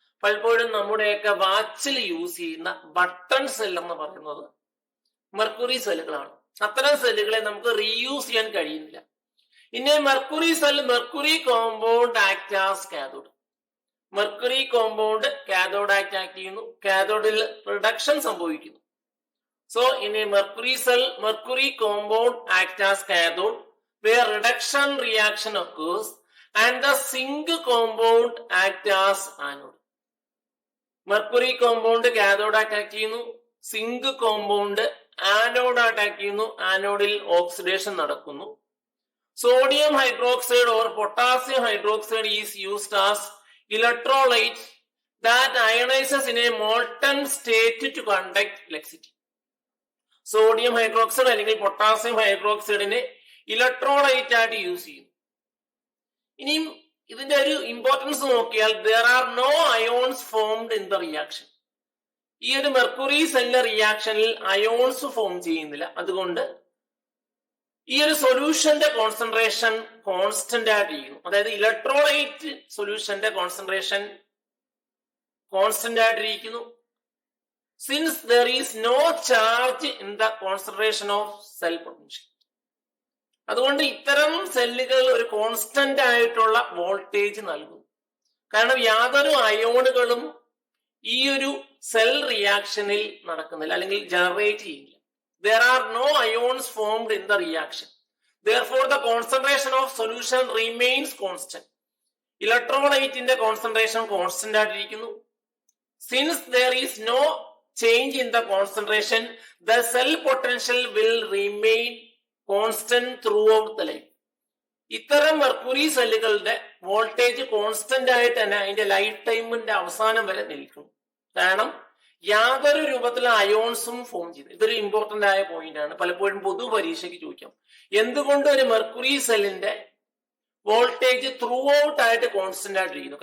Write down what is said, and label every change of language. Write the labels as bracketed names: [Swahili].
[Malayalam] പലപ്പോഴും നമ്മുടെയൊക്കെ വാച്ചിൽ യൂസ് ചെയ്യുന്ന ബട്ടൺ സെൽ എന്ന് പറയുന്നത് മെർക്കുറി സെല്ലുകളാണ്. അത്തരം സെല്ലുകളെ നമുക്ക് റീയൂസ് ചെയ്യാൻ കഴിയുന്നില്ല. ഇനി [English] Mercury cell mercury compound act as cathode. [Malayalam] Mercury compound cathode act ചെയ്യുന്നു. കാഥോഡിൽ റിഡക്ഷൻ സംഭവിക്കുന്നു. [English] So in a mercury cell mercury compound act as cathode where reduction reaction occurs and the zinc compound act as anode. [Malayalam] Mercury compound cathode attack ചെയ്യുന്നു. Zinc compound anode attack ചെയ്യുന്നു. ആനോഡിൽ oxidation നടക്കുന്നു. [English] Sodium hydroxide or potassium hydroxide is used as electrolyte that ionises in a molten state to conduct electricity. [Malayalam] Sodium hydroxide അല്ലെങ്കിൽ potassium ഹൈഡ്രോക്സൈഡിനെ electrolyte ആയിട്ട് use ചെയ്യുന്നു. ഇനിയും ഇതിന്റെ ഒരു importance നോക്കിയാൽ [English] there are no ions formed in the reaction. [Malayalam] ഈ ഒരു mercury cell റിയാക്ഷനിൽ ions form ചെയ്യുന്നില്ല. അതുകൊണ്ട് ഈ ഒരു സൊല്യൂഷന്റെ കോൺസെൻട്രേഷൻ കോൺസ്റ്റന്റ് ആയിട്ട് ചെയ്യുന്നു. അതായത് electrolyte സൊല്യൂഷന്റെ concentration constant ആയിട്ടിരിക്കുന്നു. [English] Since there is no charge in the concentration of cell potential. [Malayalam] അതുകൊണ്ട് ഇത്തരം സെല്ലുകൾ ഒരു കോൺസ്റ്റന്റ് ആയിട്ടുള്ള വോൾട്ടേജ് നൽകും. കാരണം യാതൊരു അയോണുകളും ഈ ഒരു സെൽ റിയാക്ഷനിൽ നടക്കുന്നില്ല അല്ലെങ്കിൽ ജനറേറ്റ് ചെയ്യില്ല. [English] There are no ions formed in the reaction. Therefore, the concentration of solution remains constant. [Malayalam] ഇലക്ട്രോലൈറ്റിന്റെ concentration constant ആയിട്ടിരിക്കുന്നു. [English] Since there is no change in the concentration, the cell potential will remain constant throughout the life. [Malayalam] ഇത്തരം mercury സെല്ലുകളുടെ voltage constant ആയിട്ട് തന്നെ അതിന്റെ life ടൈമിന്റെ അവസാനം വരെ നിൽക്കും. കാരണം യാതൊരു രൂപത്തിലും അയോൺസും ഫോം ചെയ്ത്. ഇതൊരു ഇമ്പോർട്ടന്റ് ആയ പോയിന്റ് ആണ്. പലപ്പോഴും പൊതു പരീക്ഷയ്ക്ക് ചോദിക്കാം, എന്തുകൊണ്ട് ഒരു മെർക്കുറി സെല്ലിന്റെ വോൾട്ടേജ് ത്രൂ ഔട്ട് ആയിട്ട് കോൺസ്റ്റന്റ് ആയിട്ടിരിക്കുന്നു?